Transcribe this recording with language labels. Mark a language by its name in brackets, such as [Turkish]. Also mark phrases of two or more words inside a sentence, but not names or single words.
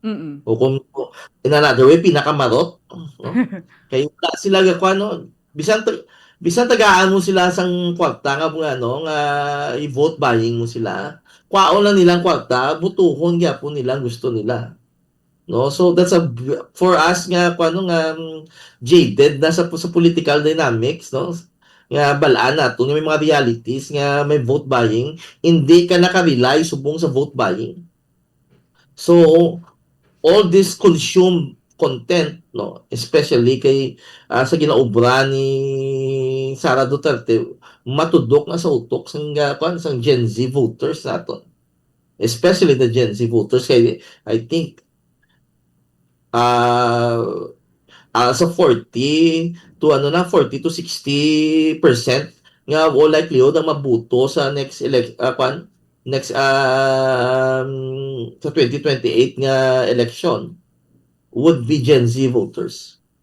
[Hiligaynon] O kung [English] in another way [Hiligaynon] pinaka marot, no? Kaya sila bisan bisan tagaan mo sila sang kwarta nga mga ano nga i- [English] vote buying [Hiligaynon] mo sila. Kwaon lang nilang kwarta, butuhon gyapon nila ang gusto nila. No, so [English] that's for us [Hiligaynon] nga kuano nga jaded na sa [English] political dynamics, [Hiligaynon] no, nga balaan nato nga may mga realities nga may [English] vote buying, [Hiligaynon] hindi ka naka-rely subong sa [English] vote buying. So all this consume content, [Hiligaynon] no, especially kay sa ginaobra ni Sara Duterte, matudok na sa utok sang sang [English] Gen Z voters [Hiligaynon] naton, [English] especially the Gen Z voters. [Hiligaynon] Kay [English] I think [Hiligaynon] uh, sa 40 to ano na 40 to 60% nga [English] all likelihood [Hiligaynon] ang mabuto sa next next sa 2028 nga election [English] would be Gen Z voters.